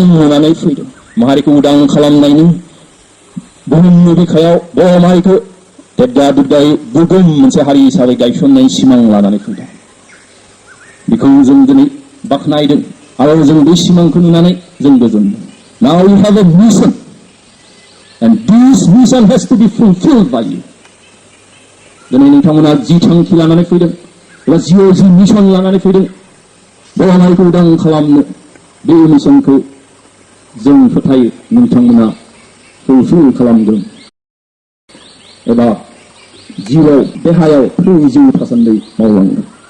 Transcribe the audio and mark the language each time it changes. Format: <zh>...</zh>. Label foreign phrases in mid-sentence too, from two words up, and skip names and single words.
<brx>नुनानै फैदों माहारिखौ उदां खालामनायनि बुहुमनि बिखायाव बर' माहारिखौ देबदा दुबदायै गोगोम मोनसे हारि हिसाबै गायसननायनि सिमां लानानै फैदों बेखौ जों दिनै बाख्नायदों आरो जों बे सिमांखौ नुनानै जों गोजोनदों Now</brx> <en>you have a mission and this mission has to be fulfilled by you</en> <brx>दिनै नोंथांमोना जि थांखि लानानै फैदों एबा जिउआव जि मिशन लानानै फैदों बर' माहारिखौ उदां खालामनो बे मिशनखौ जों फोथायो नोंथांमोना फुलफिल खालामगोन एबा जिउआव देहायाव जिउ थासान्दै मावलांगोन</brx>